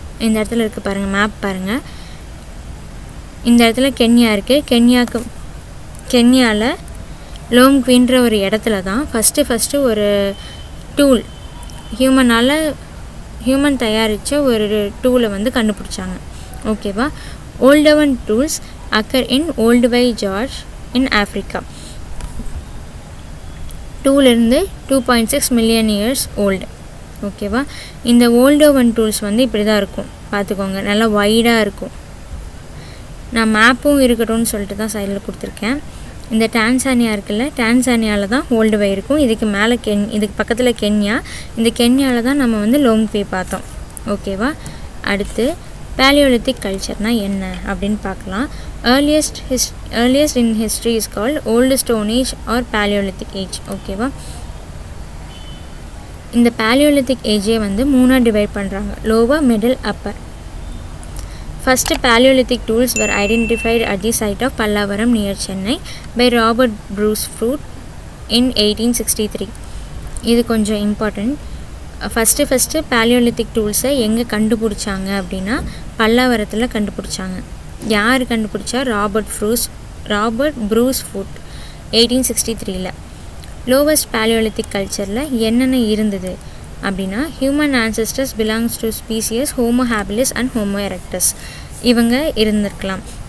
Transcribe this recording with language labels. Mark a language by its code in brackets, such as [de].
[ta] இந்த இடத்துல இருக்குது பாருங்கள், மேப் பாருங்கள். இந்த இடத்துல கென்யா இருக்குது. கென்யாவில் லோம்க்வின்ற ஒரு இடத்துல தான் ஃபஸ்ட்டு ஒரு டூல், ஹியூமன் தயாரித்த ஒரு டூலை வந்து கண்டுபிடிச்சாங்க. ஓகேவா? [en] Oldowan tools occur in Olduvai Gorge in Africa. [ta] டூலிருந்து 2.6 million years old. ஓகேவா? இந்த ஓல்டோவன் டூல்ஸ் வந்து இப்படி தான் இருக்கும், பார்த்துக்கோங்க. நல்லா வைடாக இருக்கும். நான் மேப்பும் இருக்கட்டும்னு சொல்லிட்டு தான் சைடில் கொடுத்துருக்கேன். இந்த டான்சானியா இருக்குல்ல, டான்சானியாவில் தான் ஓல்டுவை இருக்கும். இதுக்கு பக்கத்தில் கென்யா. இந்த கென்யாவில் தான் நம்ம வந்து லோம்க்வி பார்த்தோம். ஓகேவா? அடுத்து பேலியோலித்திக் கல்ச்சர்னால் என்ன அப்படின்னு பார்க்கலாம். [en] earliest in history is called old stone age or paleolithic age. [ta] ஓகேவா? இந்த paleolithic ஏஜே வந்து மூணாக டிவைட் பண்ணுறாங்க, lower, middle, upper. [en] First paleolithic tools were identified at the site of Pallavaram near Chennai by Robert Bruce Fruit in 1863. [ta] இது கொஞ்சம் important. First paleolithic டூல்ஸை எங்கே கண்டுபிடிச்சாங்க அப்படின்னா, பல்லாவரத்தில் கண்டுபிடிச்சாங்க. யார் கண்டுபிடிச்சா? Robert Robert Bruce food 1863. Lowest paleolithic கல்ச்சரில் என்னென்ன இருந்தது அப்படின்னா, [en] human ancestors belongs to species Homo habilis and Homo erectus [ta] இவங்க இருந்திருக்கலாம்.